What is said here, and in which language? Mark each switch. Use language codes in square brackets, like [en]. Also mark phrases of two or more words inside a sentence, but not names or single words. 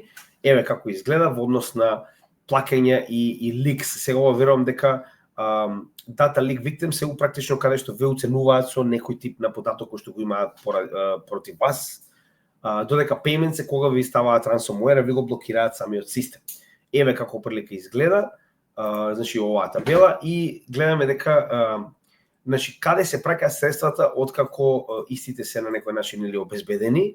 [mk] Еве како изгледа во однос на плакање и ликс. Сега верувам дека [en] data leak victims [mk] се практично каде што ве уценуваат со некој тип на податок кој што го имаат против вас, додека payments кога ви ставаат ransomware, ви го блокираат самиот систем. Еве како прилика изгледа, значи оваа табела и гледаме дека значи каде се праќаат средствата откако истите се на некој начин или обезбедени.